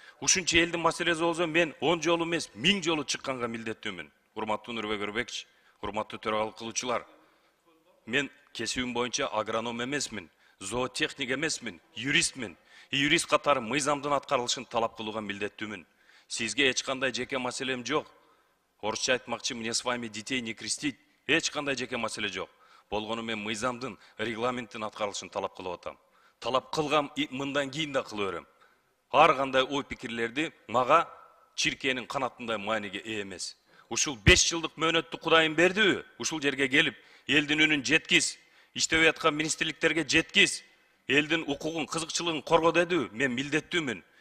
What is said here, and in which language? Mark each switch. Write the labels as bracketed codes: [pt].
[ky] Ушунча элдин маселеси болсо мен 10 жолу эмес 1000 жолу чыкканга милдеттүүмүн. Урматтуу Нурбек Өмүрбекович, урматтуу төрагалык кылуучулар. Мен кесибим боюнча агроном эмесмин, зоотехник эмесмин, юристмин. Юрист катары мыйзамдын аткарылышын талап кылууга милдеттүүмүн. Сизге эч кандай жеке маселем жок. Орусча айтмакчы, [ru] мне с вами детей не крестить. [ky] Эч кандай жеке маселе жок. Болгону мен мыйзамдын, регламенттин аткарылышын талап кылып атам. Талап кылгам, мындан кийин да кыла берем. Ар кандай ой пикирлерди мага чиркээнин канатындай мааниге ээ эмес. Ушул 5 жылдык мөөнөттү Кудайым бердиби? Ушул жерге келип, элдин үнүн жеткиз, иштебей аткан министрликтерге жеткиз, элдин укугун, кызыкчылыгын корго дедиби? Мен милдеттүүмүн.